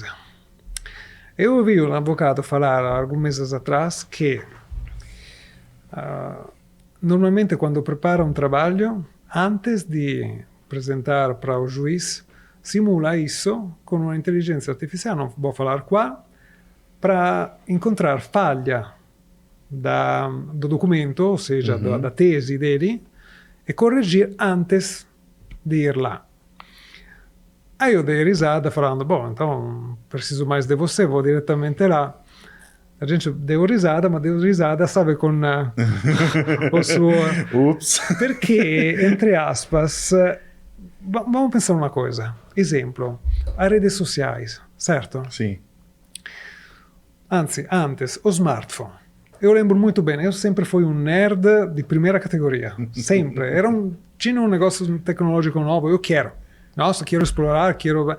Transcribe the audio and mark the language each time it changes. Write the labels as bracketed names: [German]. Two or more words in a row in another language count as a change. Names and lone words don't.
[Portuguese] Eu ouvi um advogado falar alguns meses atrás que normalmente quando prepara um trabalho, antes de apresentar para o juiz, simula isso com uma inteligência artificial, não vou falar qua, para encontrar falha do documento, ou seja, da tese dele, e corrigir antes de ir lá. Aí eu dei risada falando, bom, então preciso mais de você, vou diretamente lá. A gente deu risada, ma deu risada, sabe, com o suo... Ups! Perché, entre aspas, vamos [Italian] pensare una cosa. [Portuguese] Esempio, as redes sociais, certo? Sim. Anzi, antes, o smartphone. Eu lembro muito bem, eu sempre fui um nerd de primeira categoria. Sempre. Tinha um negócio tecnológico novo, eu quero. Nossa, quero explorar, quero...